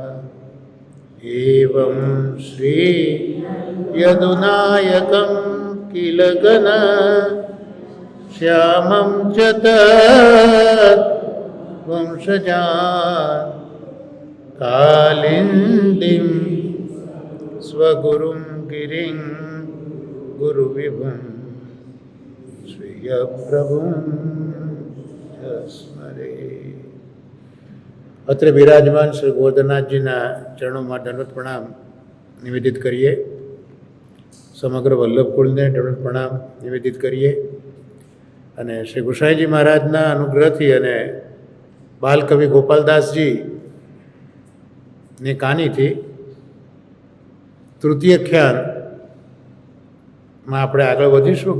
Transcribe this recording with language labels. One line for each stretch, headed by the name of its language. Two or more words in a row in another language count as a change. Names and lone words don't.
Sanskrit: एवं श्री यदुनायकं किल गण श्यामं च तत् वंशजान् कालिन्दीं स्वगुरुं गिरिं गुरुविभुं श्रियप्रभुं च स्मरे.
Gujarati: અત્રે બિરાજમાન શ્રી ગોવર્ધનનાથજીના ચરણોમાં દંડવત પ્રણામ નિવેદિત કરીએ. સમગ્ર વલ્લભકુળને દંડવત પ્રણામ નિવેદિત કરીએ અને શ્રી ગુસાઈજી મહારાજના અનુગ્રહથી અને બાલકવિ ગોપાલદાસજીની કાનીથી તૃતીય ખ્યાનમાં આપણે આગળ વધીશું.